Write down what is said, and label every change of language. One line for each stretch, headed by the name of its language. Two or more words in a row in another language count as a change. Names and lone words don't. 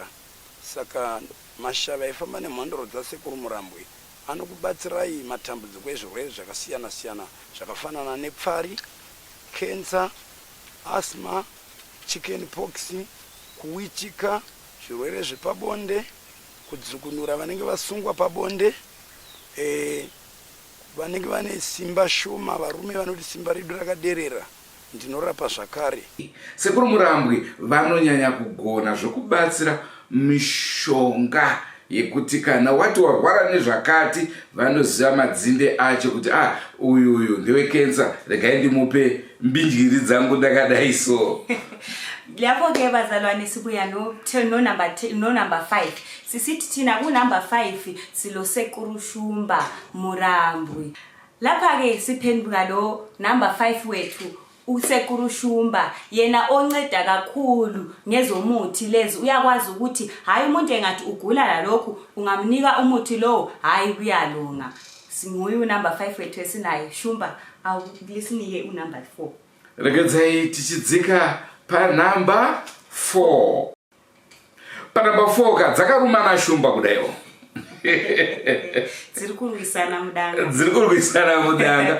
Shona: Saka mashavi aifamba nemhondoro dzasekuru Murambwi anokubatsirai matambudziko ezvirwere zvakasiyana siyana zvakafanana nepfari,
English: cancer, asthma, chicken pox,
Shona: kuwichika, zvirwere zvepabonde, kudzukunura vanenge vasungwa pabonde, vanenge vane simba shoma, varume vanoti simba redu rakaderera, ndinorapa zvakare. Sekuru Murambwe vanonyanya kugona zvokubatsira mishonga yekuti kana wati warwara nezvakati vanoziva madzinde acho kuti uyu ndewe kensa, regai ndimupe mbinjiri dzangu ndakadai so.
North Ndebele: Lapho ke bazalwane sibuya no number 5. Sisithi thina ku number 5 silo Sekuru Shumba Murambwe. Lapha ke siphenduka lo number 5 wethu uSekuru Shumba, yena onceda kakhulu ngezomuthi lezi. Uyakwazi ukuthi hayi umuntu engathi ugula lalokhu ungamnika umuthi lo, hayi kuyalunga. Singuye number 5 wethu esinayo. Shumba awulisinike number 4.
Shona: Rekedzai tichidzika pa number 4. Pa number 4 ka dzakarumana Shumba kudayo. Dzirikurwisana mudanga.